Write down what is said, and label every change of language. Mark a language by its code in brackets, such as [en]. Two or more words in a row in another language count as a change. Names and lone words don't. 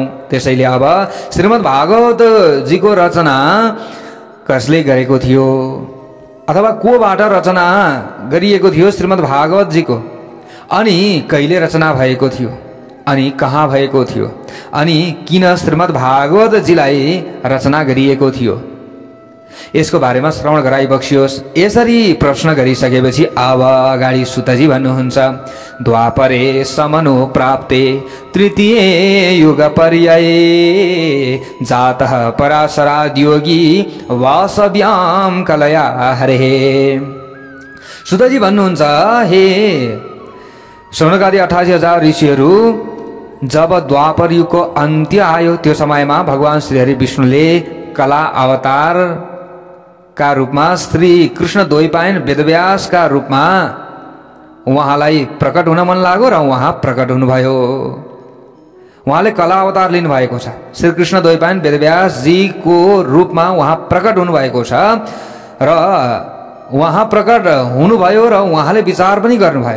[ne] त्यसैले अब श्रीमद् भागवत जीको रचना कसले गरेको थियो अथवा कोबाट रचना गरिएको थियो श्रीमद् भागवत जीको, अनि कहिले रचना भएको थियो, अनि कहाँ भएको थियो, अनि किन श्रीमद् भागवत जीलाई रचना गरिएको थियो, यसको बारेमा श्रवण गराइबक्सियोस्। यसरी प्रश्न गरिसकेपछि अब अगाडि सुतजी भन्नुहुन्छ, [sa] द्वापरे समनो प्राप्ते तृतीय युग पर्याये जातः पराशराद् योगी वासव्याम कलया हरे। [ne] सुतजी भन्नुहुन्छ, हे सौनकादि 88,000 ऋषिहरू, जब द्वापर युगको अन्त्य आयो त्यो समयमा भगवान श्री हरि विष्णुले कला अवतार का रूपमा श्री कृष्ण द्वैपायन वेदव्यासका रूपमा उहाँलाई प्रकट हुन मन लाग्यो र उहाँ प्रकट हुनुभयो। उहाँले कला अवतार लिनुभएको छ। श्री कृष्ण द्वैपायन वेदव्यास जीको रूपमा उहाँ प्रकट हुनुभएको छ र उहाँ प्रकट हुनुभयो र उहाँले विचार पनि गर्नुभयो।